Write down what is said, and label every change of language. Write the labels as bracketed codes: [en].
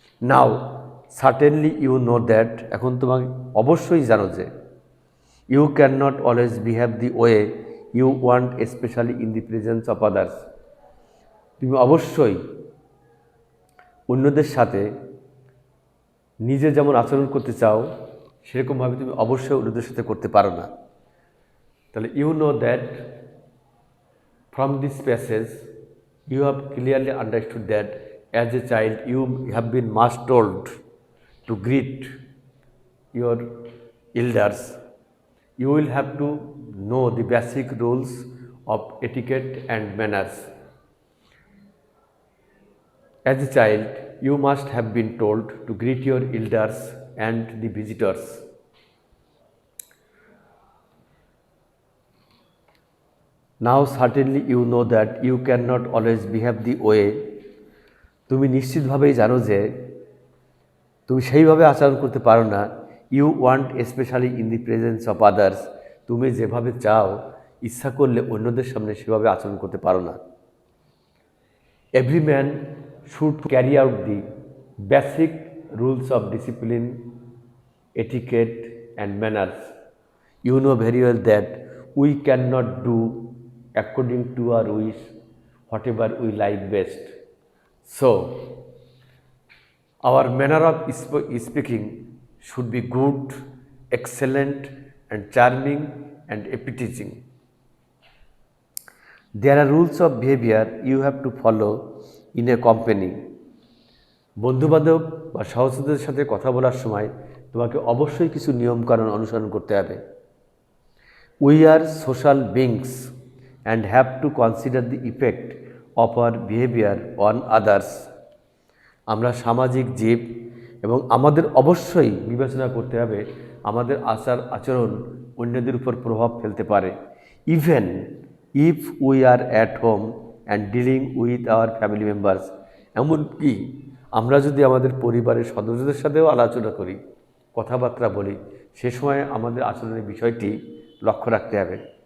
[en] Now certainly you know that. [bn] এখন তোমাকে অবশ্যই জানো যে [en] You can not always behave the way you want specially in the presence of others. [bn] তুমি অবশ্যই অন্যদের সাথে নিজে যেমন আচরণ করতে চাও সেরকমভাবে তুমি অবশ্যই অন্যদের সাথে করতে পারো না। [en] তাহলে you know that from this passage you have clearly understood that as a child you have been must told to greet your elders. You will have to know the basic rules of etiquette and manners. As a child you must have been told to greet your elders and the visitors. Now certainly you know that you cannot always behave the way. [bn] তুমি নিশ্চিতভাবেই জানো যে তুমি সেইভাবে আচরণ করতে পারো না। [en] You want specially in the presence of others. [bn] তুমি যেভাবে চাও ইচ্ছা করলে অন্যদের সামনে সেভাবে আচরণ করতে পারো না। [en] Every man should carry out the basic rules of discipline etiquette and manners. You know very well that we can not do according to our wish whatever we like best. So our manner of speaking should be good, excellent and charming and appetizing. There are rules of behavior you have to follow in a company. [bn] বন্ধুবান্ধব বা সহযোগীদের সাথে কথা বলার সময় তোমাকে অবশ্যই কিছু নিয়মকানুন অনুসরণ করতে হবে। [en] We are social beings and have to consider the effect of our behavior on others. [bn] আমরা সামাজিক জীব এবং আমাদের অবশ্যই বিবেচনা করতে হবে আমাদের আচার আচরণ অন্যদের উপর প্রভাব ফেলতে পারে, [en] Even if we are at home and dealing with our family members. [bn] এমনকি আমরা যদি আমাদের পরিবারের সদস্যদের সাথেও আলোচনা করি, কথাবার্তা বলি, সে সময় আমাদের আচরণের বিষয়টি লক্ষ্য রাখতে হবে।